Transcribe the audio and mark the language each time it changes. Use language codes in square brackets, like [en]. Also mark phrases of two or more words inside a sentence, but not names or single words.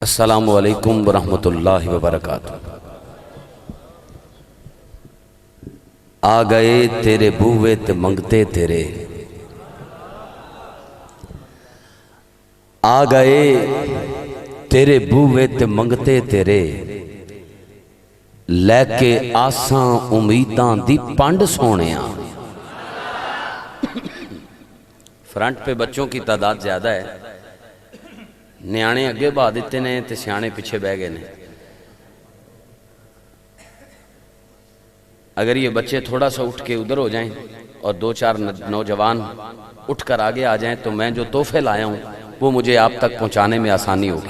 [ar] السلام علیکم ورحمۃ اللہ وبرکاتہ۔ [pa] آ گئے تیرے بوئے تے منگتے تیرے، آ گئے تیرے بوئے تے منگتے تیرے، لے کے آساں امیداں دی پانڈ سونیاں۔ [ur] فرنٹ پہ بچوں کی تعداد زیادہ ہے، [pa] نیانے اگے بہا دیتے نے تے سیانے پیچھے بہ گئے نے۔ [ur] اگر یہ بچے تھوڑا سا اٹھ کے ادھر ہو جائیں اور دو چار نوجوان اٹھ کر آگے آ جائیں تو میں جو تحفے لایا ہوں وہ مجھے آپ تک پہنچانے میں آسانی ہوگی۔